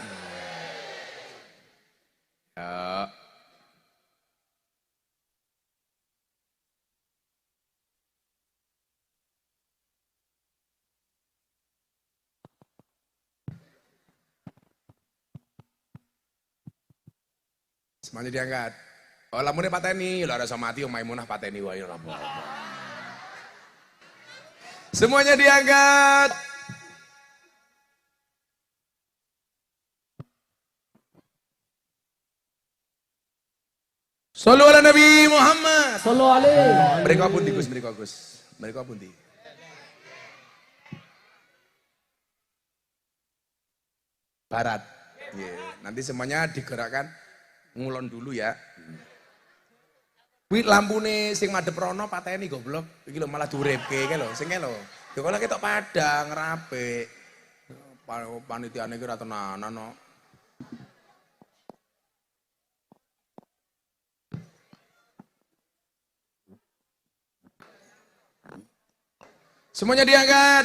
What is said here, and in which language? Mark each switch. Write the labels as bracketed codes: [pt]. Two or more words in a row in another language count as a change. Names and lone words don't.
[id] Ya. Semuanya diangkat. [jv] Oh, lamune pateni, lho rasa mati om Maimunah pateni wae ora apa-apa. [id] Semuanya diangkat. [ar] Sallu ala Nabi Muhammad. Sallu alaihi. [id] Mereka pundi Gus, mereka Gus. Mereka pundi. Barat. Yeah. Nanti semuanya digerakkan ngulon dulu ya. [jv] Kuwi lampune sing madhep rono pateni goblok. Iki lho malah diuripke iki lho, sing lho. Ya kok ketok Padang rapik. Panitiane iki ora tenanan no. [id] Semuanya diangkat.